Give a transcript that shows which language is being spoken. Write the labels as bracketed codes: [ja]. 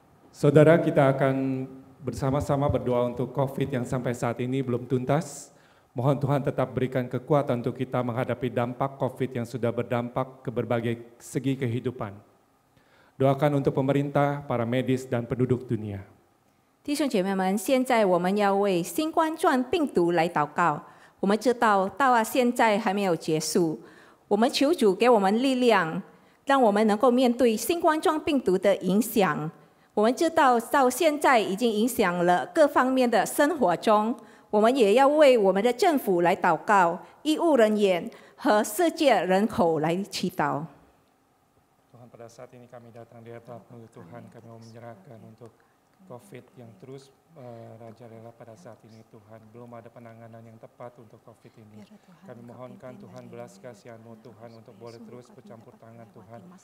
[id] Saudara, kita akan bersama-sama berdoa untuk COVID yang sampai saat ini belum tuntas. Mohon Tuhan tetap berikan kekuatan untuk kita menghadapi dampak COVID yang sudah berdampak ke berbagai segi kehidupan. Doakan untuk pemerintah, para medis, dan penduduk dunia. [zh] 弟兄姐妹们，现在我们要为新冠状病毒来祷告。我们知道现在还没有结束，我们求主给我们力量，让我们能够面对新冠状病毒的影响。我们知道到现在已经影响了各方面的生活中，我们也要为我们的政府来祷告，医务人员和世界人口来祈祷。 [id] Tuhan, pada saat ini kami datang di hadapan Tuhan, kami mau menyerahkan untuk COVID yang terus merajalela pada saat ini Tuhan. Belum ada penanganan yang tepat untuk COVID ini. Kami mohonkan Tuhan belas kasihan-Mu Tuhan untuk boleh terus bercampur tangan Tuhan.